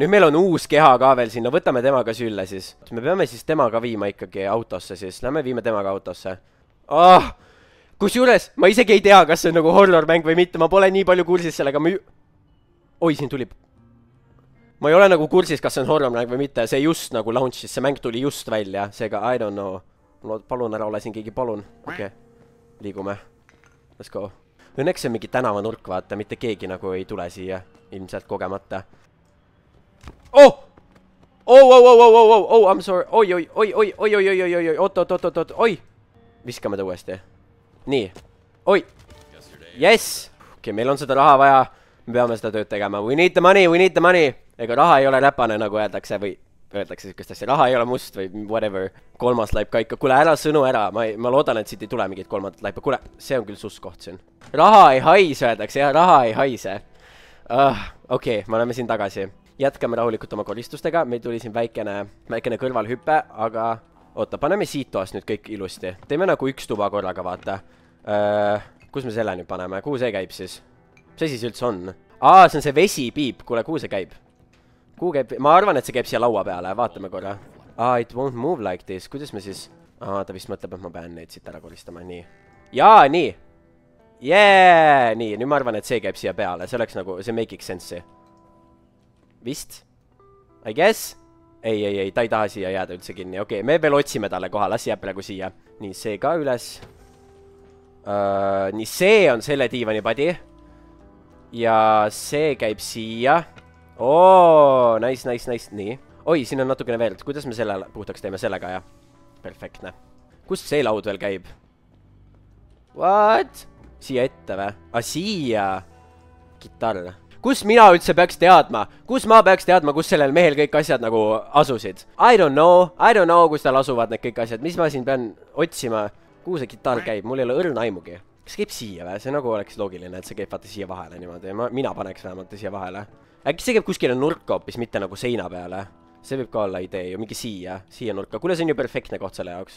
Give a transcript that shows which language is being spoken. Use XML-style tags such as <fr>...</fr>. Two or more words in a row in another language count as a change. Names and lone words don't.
<et>Nüüd meil on uus keha ka veel siin. No võtame temaga sülle siis. Me peame siis temaga viima ikkagi autosse siis. Lähme viime temaga autosse. Kusjuures ma isegi ei tea, kas see on nagu horror-mäng või mitte. Ma pole nii palju kursis sellega. Oi, siin tuli... Ma ei ole nagu kursis, kas see on horror-mäng või mitte. See just nagu launchis, see mäng tuli just välja. Seega,</et> <en>I don't know.</en> <et>Palun ära ole siin keegi, palun. Okei, liigume.</et> <en>Let's go.</en> <et>Õnneks see on mingi tänavanurk, vaata. Mitte keegi nagu ei tule siia. Ilmselt kogemata.</et> <en>I'm sorry.</en> <et>Oi. Oi. Viskame ta uuesti. Nii. Oi.</et> <en>Yes.</en> <et>Okei, meil on seda raha vaja. Me peame seda tööd tegema.</et> <en>We need the money.</en> <et>Ega raha ei ole räpane, nagu öeldakse, või öeldakse sükest asja. Raha ei ole must või whatever. Kolmas laip ka ikka. Kuule, ära sõnu ära. Ma loodan, et siit ei tule mingit kolmandat laipa. Kuule, see on küll sus koht siin. Raha ei haise, öeldakse. Jah, raha ei haise. Okei, me oleme siin tagasi. Jätkame rahulikult oma koristustega. Meil tuli siin väikene kõrvalhüppe, aga... Oota, paneme siit toast nüüd kõik ilusti. Teeme nagu üks tuba korraga, vaata. Kus me selle nüüd paneme? Kuhu see käib siis? Mis siis üldse on? See on see vesipiip. Kuule, kuhu see käib? Ma arvan, et see käib siia laua peale, vaatame korra.</et> <en>It won't move like this,</en> <et>kuidas me siis... ta vist mõtleb, et ma pean neid siit ära koristama, nii. Jaa, nii. Nii, nüüd ma arvan, et see käib siia peale, see oleks nagu, see</et> <en>make sense'i.</en> <et>Vist?</et> <en>I guess?</en> <et>Ei, ta ei taha siia jääda üldse kinni, okei, me veel otsime talle koha, las jääb praegu siia. Nii, see ka üles. Nii, see on selle diivanipadi. Ja see käib siia. Nice, nii. Oi, siin on natukene veel, kuidas me selle puhtaks teeme sellega, jah? Perfektne. Kust see laud veel käib? What? Siia ette või? Siia. Kitarr. Kus mina üldse peaks teadma? Kus ma peaks teadma, kus sellel mehel kõik asjad nagu asusid?</et> <en>I don't know,</en> <et>kus tal asuvad need kõik asjad. Mis ma siin pean otsima? Kuhu see kitarr käib? Mul ei ole õrna aimugi. Kas käib siia või? See nagu oleks loogiline, et see käib vaata siia vahele niimoodi. Mina paneks vähemalt siia vahele. Äkki see käib kuskile nurka hoopis, mitte nagu seina peale. See võib ka olla idee ju, mingi siia nurka. Kuule, see on ju perfektne koht selle jaoks.</et>